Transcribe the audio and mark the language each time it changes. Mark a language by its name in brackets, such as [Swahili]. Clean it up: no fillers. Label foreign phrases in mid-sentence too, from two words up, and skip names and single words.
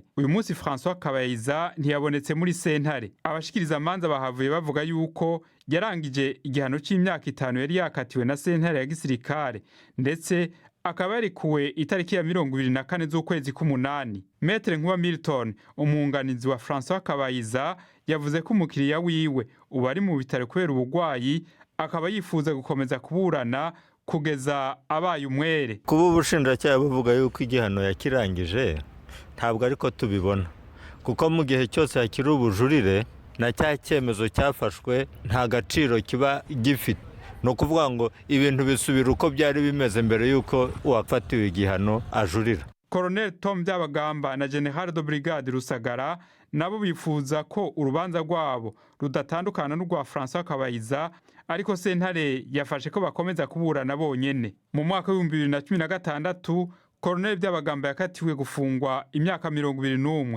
[Rundi] Uyu munsi François Kabayiza ntiyabonetse muri sentare. Abashikiriza amanza bahavuye bavuga yuko yarangije igihano c'imyaka 5 yari yakatiwe na sentare ya gisirikare, ndetse akaba yarikuwe itariki ya 24 z'ukwezi k'umunani. Maître Nkuba Milton, umwunganizi wa François Kabayiza, yavuze ko umukiriya wiwe ubu ari mu bitaro kubera ubugwayi, akaba yifuza gukomeza kuburana kugeza abaye umwere. [Kinyarwanda] Kuba ubushinjacyaha buvuga yuko igihano yakirangije ntabwo ariko tubibona, kuko mu gihe cyose hakiri ubujurire na cya cyemezo cyafashwe nta gaciro kiba gifite. No kuvuga ngo ibintu bisubira uko byari bimeze mbere yuko uwafatiwe igihano ajurira. [Rundi] Colonel Tom Byabagamba na General de Brigade Rusagara nabo bifuza ko urubanza rwabo rudatandukana n'urwa François Kabayiza, ariko sentare yafashe ko bakomeza kuburana bonyene. Mu mwaka wa 2016 Colonel Byabagamba yakatiwe gufungwa imyaka 21.